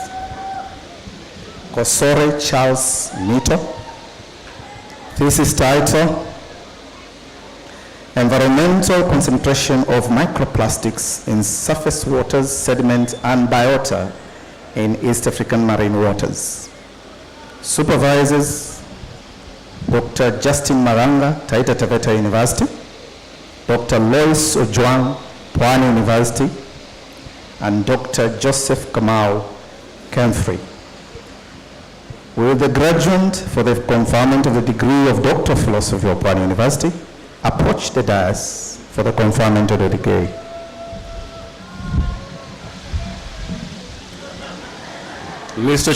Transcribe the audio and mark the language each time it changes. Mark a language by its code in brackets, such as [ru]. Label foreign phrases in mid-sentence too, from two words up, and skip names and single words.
[en] Kosore Charles Nito, thesis title, Environmental concentration of microplastics in surface waters, sediment, and biota in East African marine waters. Supervisors, Dr. Justin Maranga, Taita Taveta University, Dr. Lois Ojwang, Pwani University, and Dr. Joseph Kamau, Kemfrey. Will the graduate for the conferment of the degree of Doctor of Philosophy of Pwani University approach the dais for the conferment of the degree? Mr.